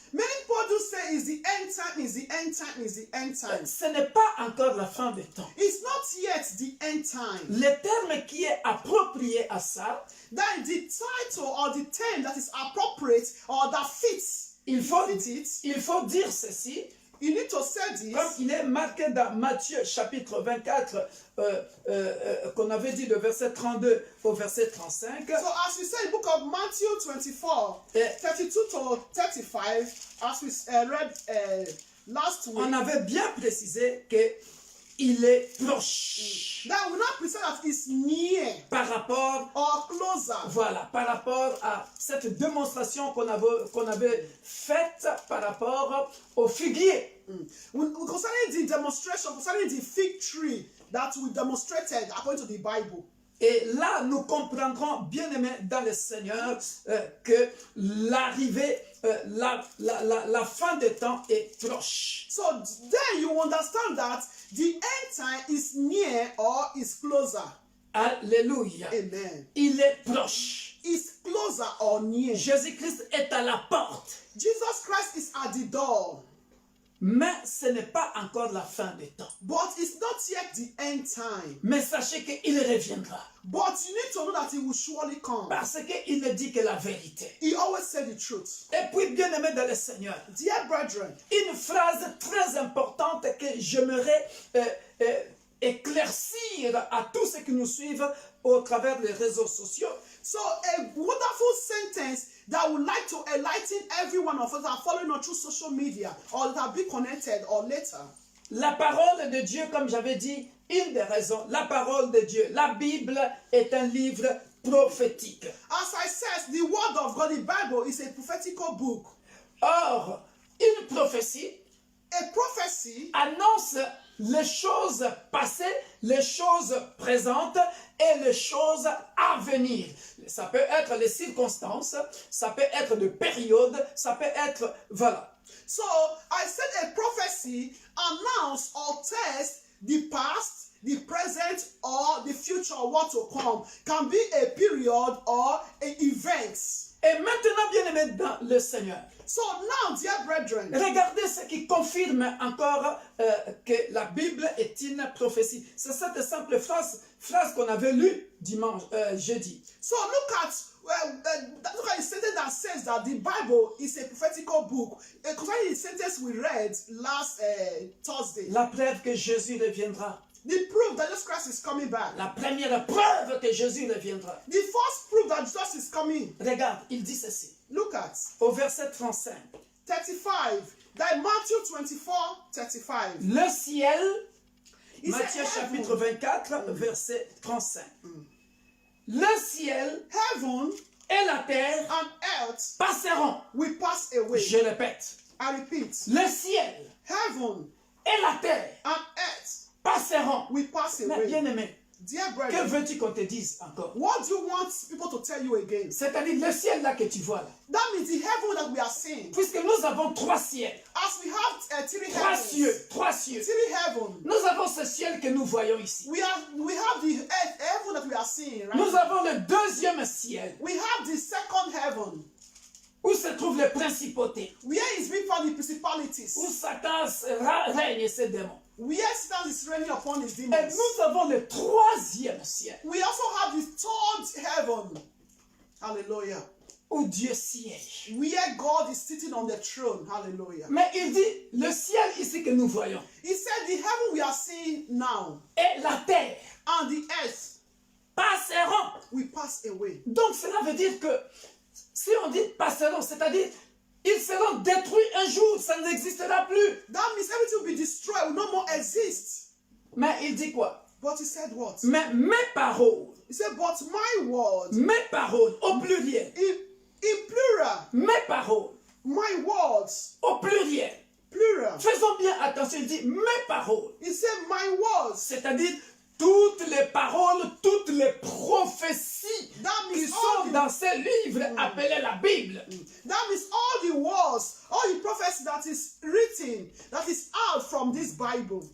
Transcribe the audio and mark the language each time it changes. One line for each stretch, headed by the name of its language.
English: Many people do say is the end time, is the end time, is the end time.
French: Ce n'est pas encore la fin des temps.
English: It's not yet the end time.
French: Le terme qui est approprié à ça,
English: That the title or the term that is appropriate or that fits
French: il faut
English: it,
French: dire ceci,
English: you need to say this.
French: comme il est marqué dans Matthieu chapitre 24, qu'on avait dit de verset 32 au verset 35.
English: So as we say in the book of Matthew 24, 32 to 35, as we read last week,
French: On avait bien précisé que il est proche
English: that will not present that is near
French: par rapport,
English: or closer.
French: voilà, par rapport à cette démonstration qu'on avait faite par rapport au figuier.
English: Concerning the demonstration, concerning the fig tree that we demonstrated according to the Bible.
French: Et là, nous comprendrons, bien aimé dans le Seigneur, que l'arrivée, la fin des temps est proche.
English: So then you understand that the end time is near or is closer.
French: Alléluia.
English: Amen.
French: Il est proche.
English: Is closer or near.
French: Jésus-Christ est à la porte.
English: Jesus Christ is at the door.
French: Mais ce n'est pas encore la fin des temps.
English: But it's not yet the end time.
French: Mais sachez qu'il reviendra.
English: But you need to know that he will surely come.
French: Parce qu'il ne dit que la vérité.
English: He always said the truth.
French: Et puis, bien aimé dans le Seigneur,
English: Dear brethren,
French: une phrase très importante que j'aimerais éclaircir à tous ceux qui nous suivent au travers des réseaux sociaux.
English: so a wonderful sentence that would like to enlighten every one of us that are following us through social media or that have been connected or later.
French: La parole de Dieu, comme j'avais dit, une des raisons, la parole de Dieu, la Bible est un livre prophétique.
English: As I said, the word of God, the Bible, is a prophetical book.
French: Or, une prophétie
English: A prophecy
French: annonce les choses passées, les choses présentes et les choses à venir. Ça peut être les circonstances, ça peut être des périodes, ça peut être, voilà.
English: So I said a prophecy announce or test the past, the present, or the future, what to come. Can be a period or an event.
French: Et maintenant, bien aimé dans le Seigneur,
English: So now, dear brethren,
French: regardez ce qui confirme encore que la Bible est une prophétie. C'est cette simple phrase qu'on avait lue dimanche, jeudi.
English: so look at a sentence that says that the Bible is a prophetical book. Concerning the sentence we read last Thursday,
French: La preuve que Jésus reviendra.
English: the proof that Jesus Christ is coming back.
French: La première preuve que Jésus reviendra.
English: The first proof that Jesus is coming.
French: Regarde, il dit ceci.
English: Look at
French: Au verset 35.
English: 35. That Matthew 24, 35.
French: Le ciel,
English: He said,
French: Matthieu chapitre 24, verset 35. Le ciel
English: heaven
French: et la terre
English: and earth
French: passeront.
English: will pass away.
French: Je répète.
English: I repeat,
French: Le ciel
English: heaven
French: et la terre
English: and earth
French: passeront.
English: will pass
French: Mais
English: away.
French: bien aimé,
English: Dear
French: Que
English: brethren,
French: veux-tu qu'on te dise encore?
English: what do you want people to tell you again?
French: C'est-à-dire le ciel là que tu vois là.
English: That means the heaven that we are seeing.
French: Puisque nous avons trois ciels,
English: As we have three
French: trois
English: heavens,
French: cieux, trois cieux.
English: three heaven,
French: Nous avons ce ciel que nous voyons ici.
English: we have the earth, heaven that we are seeing, right?
French: Nous avons le deuxième ciel
English: We have the second heaven,
French: où se trouvent les principautés,
English: where is being found the principalities,
French: où Satan règne et ses démons.
English: where Satan is reigning upon his
French: Et
English: demons.
French: nous avons le troisième ciel
English: We also have the third heaven, hallelujah,
French: où Dieu siège.
English: where God is sitting on the throne, hallelujah.
French: Mais il dit, le ciel ici que nous voyons
English: He said the heaven we are seeing now
French: et la terre
English: and the earth
French: passeront.
English: will pass away.
French: Donc cela veut dire que si on dit passeront, c'est-à-dire ils seront détruits un jour, ça n'existera plus.
English: That means everything will be destroyed, will no more exist.
French: Mais il dit quoi?
English: But he said what?
French: Mais mes paroles,
English: He said, but my word,
French: mes paroles au pluriel,
English: in plural,
French: mes paroles
English: my words,
French: au pluriel.
English: plural.
French: Faisons bien attention, il dit mes paroles,
English: He said, my words.
French: c'est-à-dire toutes les paroles, toutes les prophéties
English: That
French: qui
English: means
French: sont dans ces livres appelés la Bible.
English: That means all the words, all the prophecy that is written, that is out from this Bible,